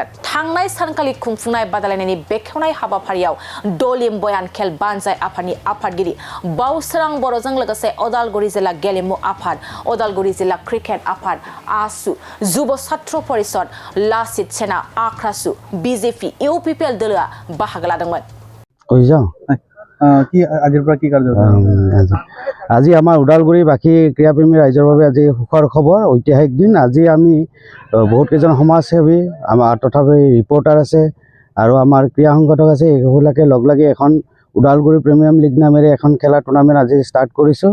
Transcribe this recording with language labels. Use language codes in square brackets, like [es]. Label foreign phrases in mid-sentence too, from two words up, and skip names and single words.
[brx] थांनाय सानखालि खुंफुंनाय बादायलायनायनि बेखेवनाय हाबाफारियाव दलिम बयान खेल बानजाय आफादनि आफादगिरि बावसोरां बर'जों लोगोसे अदालगुरि जिल्ला गेलेमु आफाद, अदालगुरि जिल्ला क्रिकेट आफाद, आसु, जुब छात्र परिषद, लाचित सेना, आख्रासु, बिजेपि, इउपिपिएल दोलोआ बाहागो लादोंमोन। [as] আজি আমাৰ ওদালগুৰি বাকী ক্ৰীড়াপ্ৰেমী ৰাইজৰ বাবে আজি সুখৰ খবৰ, ঐতিহাসিক দিন। আজি আমি বহুত কেইজন সমাজসেৱী, আমাৰ তথাপি ৰিপৰ্টাৰ আছে আৰু আমাৰ ক্ৰীড়া সংগঠক আছে, এইবিলাকে লগ লাগি এখন ওদালগুৰি প্ৰিমিয়াম লীগ নামেৰে এখন খেলা টুৰ্ণামেণ্ট আজি ষ্টাৰ্ট কৰিছোঁ।